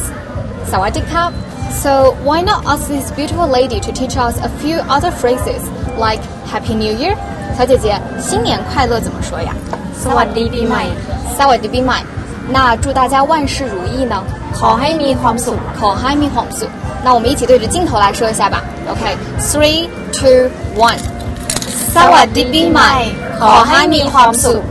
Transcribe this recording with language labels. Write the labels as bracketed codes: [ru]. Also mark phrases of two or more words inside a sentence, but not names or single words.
[th] สวัสดีครับ. [en] So why not ask this beautiful lady to teach us a few other phrases like Happy New Year? [zh] 小姐姐，新年快乐怎么说呀？ [th] Sawadeeปีใหม่ Sawadeeปีใหม่。 [zh] 那祝大家万事如意呢？ [th] ขอให้มีความสุข ขอให้มีความสุข。 [zh] 那我们一起对着镜头来说一下吧。OK, 3, 2, 1. [th] สวัสดีปีใหม่ขอให้มีความสุข